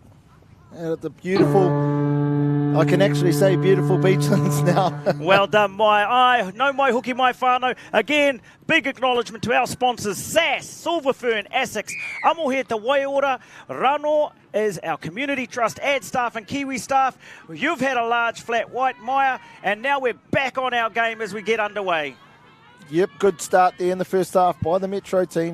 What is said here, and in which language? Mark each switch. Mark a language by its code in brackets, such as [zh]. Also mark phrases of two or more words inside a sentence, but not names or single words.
[en] And at the beautiful, I can actually say beautiful beachlands now. Well done, [mi] mai hoki mai whānau. [en] Again, big acknowledgement to our sponsors, SAS, Silverfern, Essex, Amohia Te Waiora, Rano is our community trust, ad staff and Kiwi staff. You've had a large flat white, Maya, and now we're back on our game as we get underway. Yep, good start there in the first half by the Metro team.